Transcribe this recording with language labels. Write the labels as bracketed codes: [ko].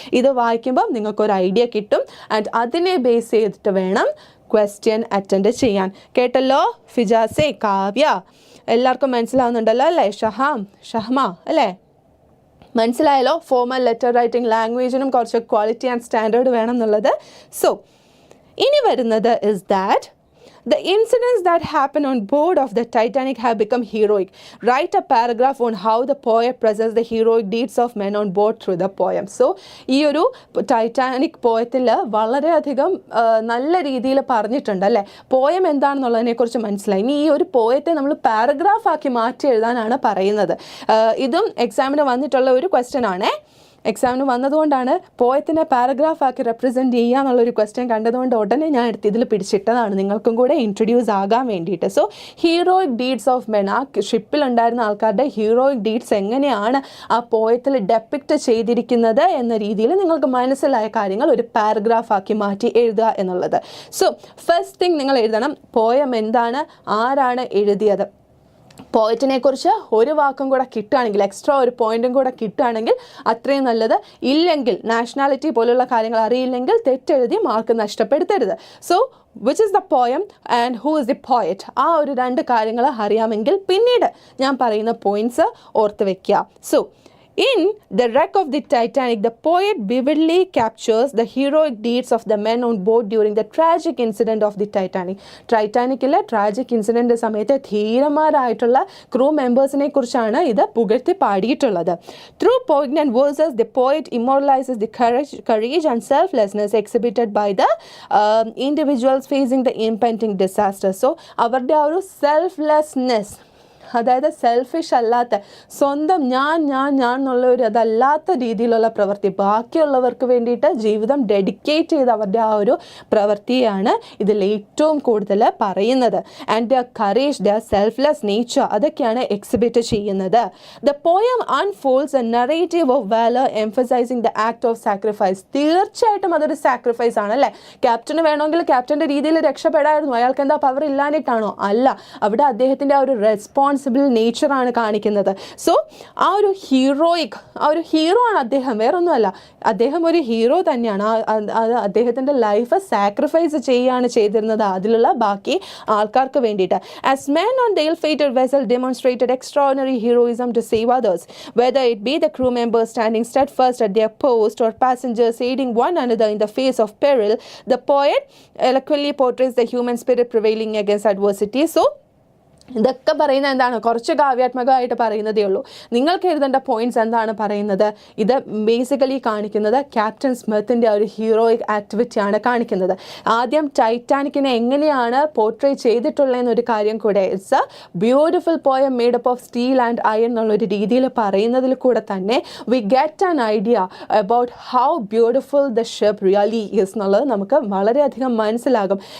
[ml] ഇത് വായിക്കുമ്പം നിങ്ങൾക്കൊരു ഐഡിയ കിട്ടും. ആൻഡ് അതിനെ ബേസ് ചെയ്തിട്ട് വേണം ക്വസ്റ്റ്യൻ അറ്റൻഡ് ചെയ്യാൻ. കേട്ടല്ലോ ഫിജാസെ, കാവ്യ, എല്ലാവർക്കും മനസ്സിലാവുന്നുണ്ടല്ലോ അല്ലേ? ഷഹ്മ അല്ലേ? മനസ്സിലായല്ലോ? ഫോർമൽ ലെറ്റർ റൈറ്റിംഗ് ലാംഗ്വേജിനും കുറച്ച് ക്വാളിറ്റി ആൻഡ് സ്റ്റാൻഡേർഡ് വേണം എന്നുള്ളത്. [en] so [ml] ഇനി വരുന്നത് [en] Is that the incidents that happened on board of the Titanic have become heroic. Write a paragraph on how the poet presents the heroic deeds of men on board through the poem. [ml] So ഈ ഒരു Titanic പോയത്തിൽ വളരെയധികം നല്ല രീതിയിൽ പറഞ്ഞിട്ടുണ്ട് അല്ലേ? Poem എന്താണെന്നുള്ളതിനെക്കുറിച്ച് മനസ്സിലായി. ഇനി ഈ ഒരു പോയത്തെ നമ്മൾ പാരഗ്രാഫ് ആക്കി മാറ്റി എഴുതാനാണ് പറയുന്നത്. ഇതും എക്സാമിന് വന്നിട്ടുള്ള ഒരു ക്വസ്റ്റ്യൻ ആണേ. എക്സാമിന് വന്നതുകൊണ്ടാണ് പോയത്തിനെ പാരഗ്രാഫാക്കി റെപ്രസെൻറ്റ് ചെയ്യുക എന്നുള്ളൊരു ക്വസ്റ്റ്യൻ കണ്ടതുകൊണ്ട് ഉടനെ ഞാൻ എടുത്ത് ഇതിൽ പിടിച്ചിട്ടതാണ് നിങ്ങൾക്കും കൂടെ ഇൻട്രൊഡ്യൂസ് ആകാൻ വേണ്ടിയിട്ട്. [en] so heroic deeds of men, [ml] ആ ഷിപ്പിലുണ്ടായിരുന്ന ആൾക്കാരുടെ ഹീറോയിക് ഡീഡ്സ് എങ്ങനെയാണ് ആ പോയത്തിൽ ഡെപ്പിക്റ്റ് ചെയ്തിരിക്കുന്നത് എന്ന രീതിയിൽ നിങ്ങൾക്ക് മനസ്സിലായ കാര്യങ്ങൾ ഒരു പാരഗ്രാഫാക്കി മാറ്റി എഴുതുക എന്നുള്ളത്. [en] so first thing [ml] നിങ്ങൾ എഴുതണം, പോയം എന്താണ്, ആരാണ് എഴുതിയത്. പോയറ്റിനെ കുറിച്ച് ഒരു വാക്കും കൂടെ കിട്ടുകയാണെങ്കിൽ, എക്സ്ട്രാ ഒരു പോയിന്റും കൂടെ കിട്ടുകയാണെങ്കിൽ അത്രയും നല്ലത്. ഇല്ലെങ്കിൽ നാഷണാലിറ്റി പോലുള്ള കാര്യങ്ങൾ അറിയില്ലെങ്കിൽ തെറ്റെഴുതി മാർക്ക് നഷ്ടപ്പെടുത്തരുത്. [en] so which is the poem and who is the poet, [ml] ആ ഒരു രണ്ട് കാര്യങ്ങൾ അറിയാമെങ്കിൽ പിന്നീട് ഞാൻ പറയുന്ന പോയിന്റ്സ് ഓർത്ത് വെക്കുക. So [en] In The Wreck of the Titanic, the poet vividly captures the heroic deeds of the men on board during the tragic incident of the Titanic. [ml] ടൈറ്റാനിക്കിലെ tragic incident സമയത്ത് ധീരന്മാരായിട്ടുള്ള ക്രൂ മെമ്പേഴ്സിനെ കുറിച്ചാണ് ഇത് പുകഴ്ത്തി പാടിയിട്ടുള്ളത്. [en] Through poignant verses, the poet immortalizes the courage and selflessness exhibited by the individuals facing the impending disaster. [ml] So, അവരുടെ ആ ഒരു selflessness, അതായത് selfish അല്ലാത്ത, സ്വന്തം ഞാൻ എന്നുള്ള ഒരു അതല്ലാത്ത രീതിയിലുള്ള പ്രവൃത്തി, ബാക്കിയുള്ളവർക്ക് വേണ്ടിയിട്ട് ജീവിതം ഡെഡിക്കേറ്റ് ചെയ്ത് അവരുടെ ആ ഒരു പ്രവൃത്തിയാണ് ഇതിൽ ഏറ്റവും കൂടുതൽ പറയുന്നത്. [en] and the courage, the selfless nature, [ml] അതൊക്കെയാണ് എക്സിബിറ്റ് ചെയ്യുന്നത്. [en] The poem unfolds a narrative of valour emphasising the act of sacrifice. [ml] തീർച്ചയായിട്ടും അതൊരു സാക്രിഫൈസ് ആണ് അല്ലേ? ക്യാപ്റ്റന് വേണമെങ്കിൽ ക്യാപ്റ്റൻ്റെ രീതിയിൽ രക്ഷപ്പെടായിരുന്നു, അയാൾക്ക് എന്താ പവർ ഇല്ലാഞ്ഞിട്ടാണോ? അല്ല, അവിടെ അദ്ദേഹത്തിൻ്റെ ആ ഒരു റെസ്പോൺസിബിൾ നേച്ചറാണ് കാണിക്കുന്നത്. സോ ആ ഒരു ഹീറോയിക്, ആ ഒരു ഹീറോ ആണ് അദ്ദേഹം, വേറൊന്നുമല്ല, അദ്ദേഹം ഒരു ഹീറോ തന്നെയാണ്. അദ്ദേഹത്തിൻ്റെ ലൈഫ് സാക്രിഫൈസ് ചെയ്യുകയാണ് ചെയ്തിരുന്നത് അതിലുള്ള ബാക്കി ആൾക്കാർക്ക് വേണ്ടിയിട്ട്. [en] As men on the ill-fated vessel demonstrated extraordinary heroism to save others, whether it be the crew members standing steadfast at their post or passengers aiding one another in the face of peril, the poet eloquently portrays the human spirit prevailing against adversity. [ml] So ഇതൊക്കെ പറയുന്നത് എന്താണ്? കുറച്ച് കാവ്യാത്മകമായിട്ട് പറയുന്നതേ ഉള്ളൂ. നിങ്ങൾക്ക് എഴുതേണ്ട points എന്താണ് പറയുന്നത്? ഇത് ബേസിക്കലി കാണിക്കുന്നത് ക്യാപ്റ്റൻ സ്മിത്തിൻ്റെ ഒരു ഹീറോയിക് ആക്ടിവിറ്റിയാണ് കാണിക്കുന്നത്. ആദ്യം ടൈറ്റാനിക്കിനെ എങ്ങനെയാണ് പോർട്രേ ചെയ്തിട്ടുള്ളതെന്നൊരു കാര്യം കൂടെ, [en] it's a beautiful poem made up of steel and iron [ml] എന്നുള്ളൊരു രീതിയിൽ പറയുന്നതിൽ കൂടെ തന്നെ [en] we get an idea about how beautiful the ship really is [ml] എന്നുള്ളത് നമുക്ക് വളരെയധികം മനസ്സിലാകും.